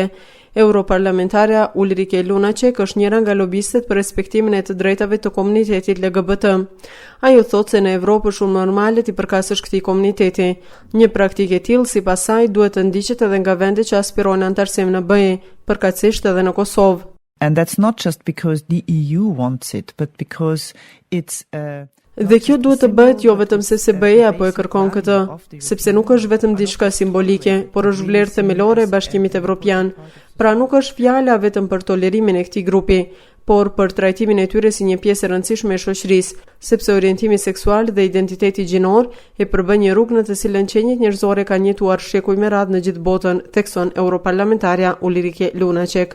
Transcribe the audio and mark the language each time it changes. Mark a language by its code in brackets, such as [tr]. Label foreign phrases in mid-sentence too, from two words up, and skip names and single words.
[sq] Europarlamentarja Ulrike Lunacek është njëra nga lobistët për respektimin e të drejtave të komunitetit LGBT. Ajo thotë se në Evropë është shumë normale t'i përkasësh këtij komuniteti. Një praktikë e tillë sipas saj duhet të ndiqet edhe nga vendet që aspirojnë antarësim në BE, përkatësisht edhe në Kosovë. [en] And that's not just because the EU wants it, but because it's [sq] Dhe kjo duhet të bëhet jo vetëm se BE-ja apo e kërkon këtë, sepse nuk është vetëm diçka simbolike, por është vlerë themelore e Bashkimit Evropian. Pra nuk është fjala vetëm për tolerimin e këtij grupi, por për trajtimin e tyre si një pjesë e rëndësishme e shoqërisë, sepse orientimi seksual dhe identiteti gjinor e përbën një rrugë në të cilën qenjet njerëzore kanë jetuar shekuj me radhë në gjithë botën, thekson europarlamentarja Ulrike Lunacek.